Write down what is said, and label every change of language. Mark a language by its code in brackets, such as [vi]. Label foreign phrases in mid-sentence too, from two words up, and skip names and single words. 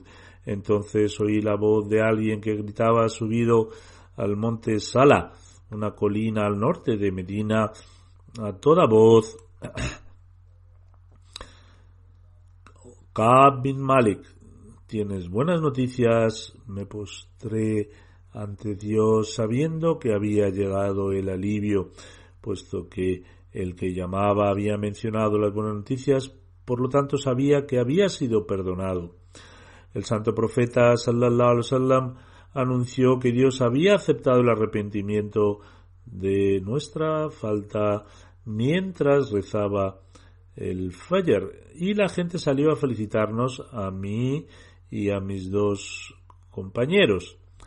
[es] Entonces oí la voz de alguien que gritaba: subido al monte Sala, una colina al norte de Medina, a toda voz: Ka'b bin Malik, tienes buenas noticias. Me postré ante Dios sabiendo que había llegado el alivio, puesto que el que llamaba había mencionado las buenas noticias, por lo tanto sabía que había sido perdonado. El santo profeta [ar] صلى الله عليه وسلم [es] anunció que Dios había aceptado el arrepentimiento de nuestra falta mientras rezaba el Fajr, y la gente salió a felicitarnos, a mí y a mis dos compañeros.